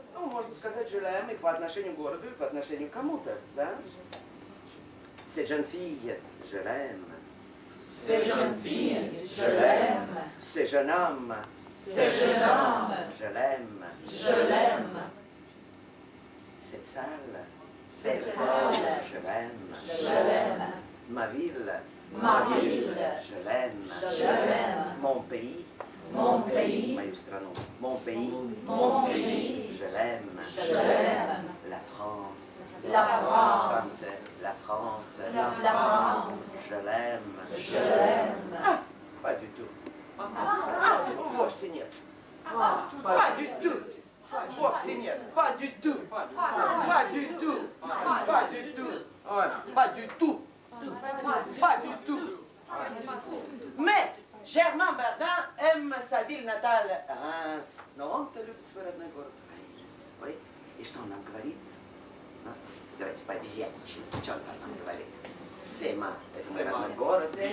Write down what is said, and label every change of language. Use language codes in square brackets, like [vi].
[ru] Ну, можно сказать, [fr] je l'aime [ru] и по отношению к городу, и по отношению к кому-то, да? [fr] Cette jeune fille, je l'aime. Ces jeunes filles, je l'aime. Ce jeune homme, Ces jeunes hommes, je l'aime. je l'aime. Cette salle. C'est sale. Je l'aime. Je l'aime. Ma ville. Ma ville. Je l'aime. Je l'aime. Mon pays. Mon pays. [ru] Mою страну. [fr] Mon pays. Mon pays. Je l'aime. Je l'aime. La France. La France. Français. La France. La France. Je l'aime. Je l'aime. Ah, pas du tout. [ru] Ah, вовсе нет. [fr] Pas du tout. [ru] Вовсе нет. [fr] Pas du tout. Pas du tout. Pas du tout. Ouais, pas du tout. Pas du tout. Mais Germain Bardin aime sa ville [ru] наталь [fr] Reims. [ru] Но он-то любит свой родной город Реймс. Ой, и что он нам говорит? Ну, давайте пообезьяничаем. Что он нам говорит? Сема, это мой родной город.